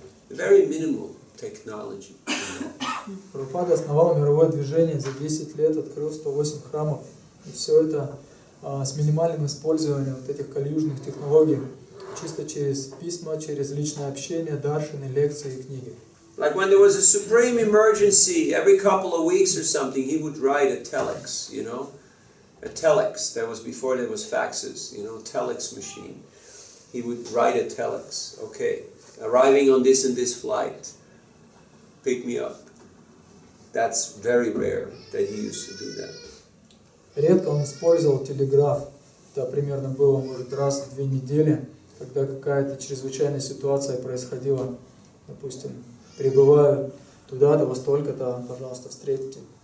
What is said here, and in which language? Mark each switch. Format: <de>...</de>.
<en>Very minimal technology.</en> <ru>Прабхупада основал мировое движение, за 10 лет открыл 108 храмов. И все это с минимальным использованием вот этих кальюжных технологий, чисто через письма, через личное общение, даршины, лекции и книги.</ru> <en>Like when there was a supreme emergency, every couple of weeks or something, he would write a telex, you know? A telex, that was before there was faxes, you know, telex machine. He would write a telex, okay, arriving on this and this flight, pick me up. That's very rare that he used to do that.</en> <ru>Редко он использовал телеграф. Это примерно было, может, раз в 2 недели, когда какая-то чрезвычайная ситуация происходила. Допустим, прибываю туда-то, во столько-то, пожалуйста, встретите.</ru>